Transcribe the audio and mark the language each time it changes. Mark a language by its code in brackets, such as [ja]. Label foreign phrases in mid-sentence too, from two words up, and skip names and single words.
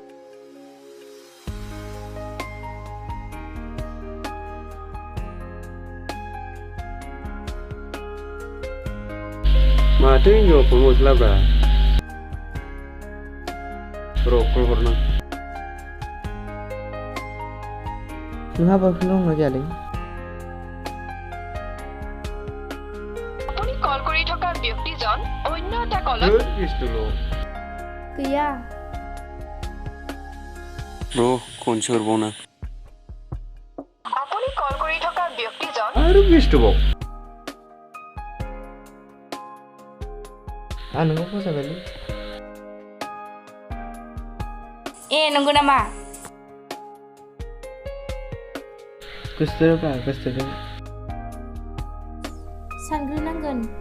[brx] माथो हिनजावा फन हरस्लाब्रा र' कल हरनां नोंहा बयफ्रेन्ड दंना गैयालै? [as] আপুনি কল কৰি থকা ব্যক্তিজন অন্য এটা কলত [brx] गैया. र' खनसे हरबावना [as] আপুনি কল কৰি থকা ব্যক্তিজন [brx] आरो बेस्थ'बाव आं नोंखौ फसायबायलै. नंगौ नामा? गोसोथोब्रा गोसोथोदों. सानग्रोनांगोन.